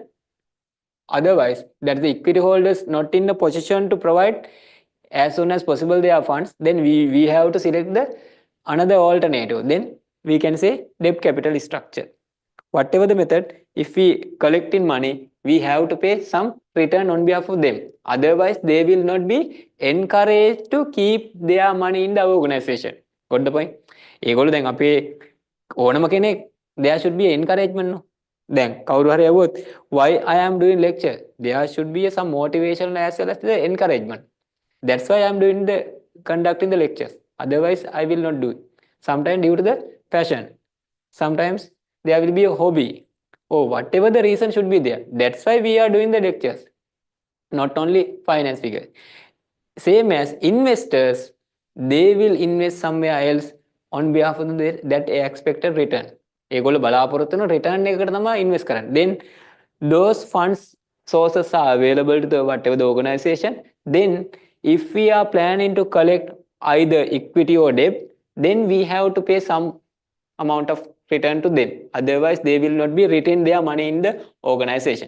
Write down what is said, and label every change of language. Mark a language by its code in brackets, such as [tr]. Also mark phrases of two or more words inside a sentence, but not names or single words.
[en] Otherwise, that the equity holders not in the position to provide as soon as possible their funds, then we have to select the another alternative. Then we can say debt capital structure. Whatever the method, if we collect in money, we have to pay some return on behalf of them. Otherwise, they will not be encouraged to keep their money in the organization. Got the point? [si] ඒගොල්ලෝ දැන් අපේ ඕනම කෙනෙක් [en] there should be encouragement no. [si] දැන් කවුරු හරි යවුවොත් [en] why I am doing lecture, there should be some motivation as well as the encouragement. That's why I am doing the conducting the lectures. Otherwise, I will not do it. Sometimes due to the passion. Sometimes there will be a hobby. Oh, whatever the reason should be there. That's why we are doing the lectures. Not only finance figure. Same as investors, they will invest somewhere else on behalf of that expected return. [si] ඒගොල්ලෝ බලාපොරොත්තු වෙන return එකකට තමයි invest කරන්නේ. [en] Then those funds sources are available to the whatever the organization. Then if we are planning to collect either equity or debt, then we have to pay some amount of return to them. Otherwise, they will not be retain their money in the organization.